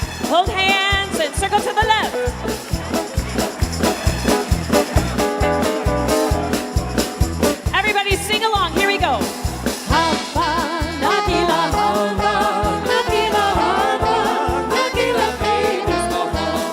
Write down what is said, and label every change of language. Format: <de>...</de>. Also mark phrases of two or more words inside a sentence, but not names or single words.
<en>Hold hands and circle to the left. Everybody sing along. Here we go.</en> <he>הבה נגילה הבה נגילה הבה נגילה ונוס הבה,</he>